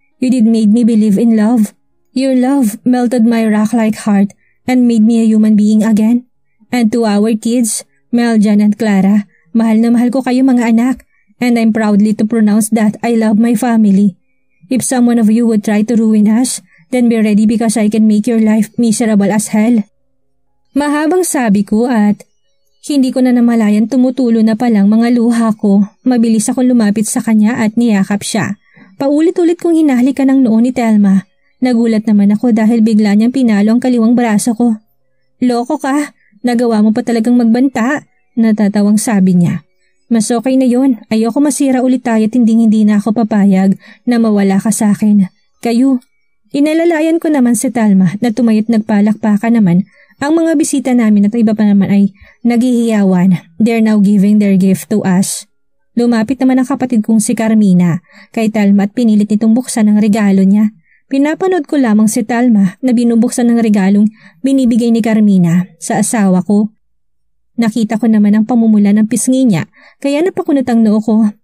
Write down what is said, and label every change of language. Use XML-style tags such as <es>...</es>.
<en>You did made me believe in love. Your love melted my rock-like heart and made me a human being again. And to our kids, Mel, Jan and Clara,</en> <tl>mahal na mahal ko kayo mga anak</tl> <en>and I'm proudly to pronounce that I love my family. If someone of you would try to ruin us, then be ready because I can make your life miserable as hell.</en> <tl>Mahabang sabi ko at hindi ko na namalayan tumutulo na palang mga luha ko. Mabilis akong lumapit sa kanya at niyakap siya. Paulit-ulit kong hinahalikan ang noo ni Telma. Nagulat naman ako dahil bigla niyang pinalo ang kaliwang braso ko. Loko ka, nagawa mo pa talagang magbanta, natatawang sabi niya. Mas okay na yon. Ayoko masira ulit tayo at hindi na ako papayag na mawala ka sa akin. Kayo. Inalalayan ko naman si Telma na tumayot nagpalakpakan naman. Ang mga bisita namin at iba pa naman ay naghihiyawan.</tl> <en>They're now giving their gift to us.</en> <tl>Lumapit naman ang kapatid kong si Carmina kay Telma at pinilit nitong buksan ang regalo niya. Pinapanood ko lamang si Telma na binubuksan ng regalong binibigay ni Carmina sa asawa ko. Nakita ko naman ang pamumula ng pisngi niya kaya napakunot ang noo ko.</tl>